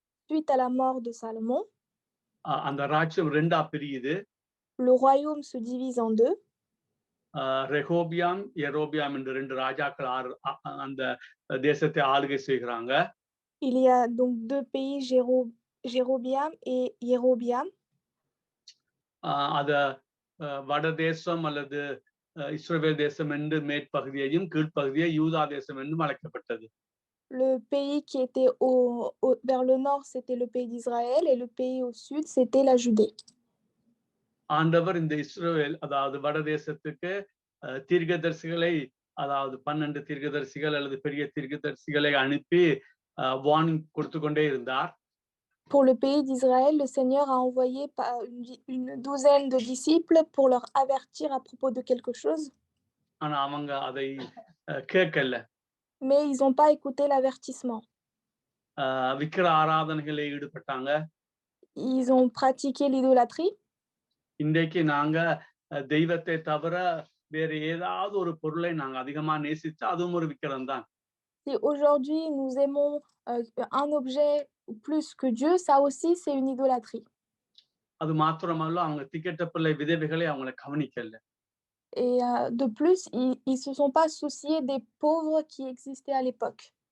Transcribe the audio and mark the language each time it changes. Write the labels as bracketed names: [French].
[French] suite à la mort de Salomon, [Tamil] அந்த ராஜ்யம் ரெண்டா பிரியுது. [French] le royaume se divise en deux. [Tamil] ரெகோபியாம், யெரோபியாம் என்று ரெண்டு ராஜாக்கள் அந்த தேசத்தை ஆளுகை செய்கிறாங்க. [French] Il y a donc deux pays, Jérobiam et Yérobiam. [Tamil] அத வடதேசம் அல்லது இஸ்ரவேல் தேசம் என்று மேற்பகுதியையும், கீழ்ப்பகுதியை யூதா தேசம் என்றும் அழைக்கப்பட்டது. [French] Le pays qui était vers le nord, c'était le pays d'Israël, et le pays au sud, c'était la Judée. [Tamil] ஆண்டவர் இந்த இஸ்ரவேல், அதாவது வடதேசத்துக்கு தீர்க்கதரிசிகளை, அதாவது 12 தீர்க்கதரிசிகள் அல்லது பெரிய தீர்க்கதரிசிகளை அனுப்பி வார்னிங் கொடுத்து கொண்டே இருந்தார். [French] Pour le pays d'Israël, le Seigneur a envoyé une douzaine de disciples pour leur avertir à propos de quelque chose. [Tamil] ஆனா அவங்க அதை கேட்கல. [French] Mais ils n'ont pas écouté l'avertissement. [Tamil] விக்கிர ஆராதனைகளில் ஈடுபட்டாங்க. [French] Ils ont pratiqué l'idolâtrie. [Tamil] இன்றைக்கு நாங்க தெய்வத்தை தவிர வேற ஏதாவது ஒரு பொருளை நாங்க அதிகமா நேசிச்சா அதுவும் ஒரு விக்கிரம் தான். [French] Si aujourd'hui nous aimons un objet plus que Dieu, ça aussi c'est une idolâtrie. [Tamil] அது மாத்திரமல்ல, அவங்க திக்கெட்டப்பிள்ளை விதவைகளை அவங்களை கவனிக்கல. [French] Et de plus, ils se sont pas souciés des pauvres qui existaient à l'époque.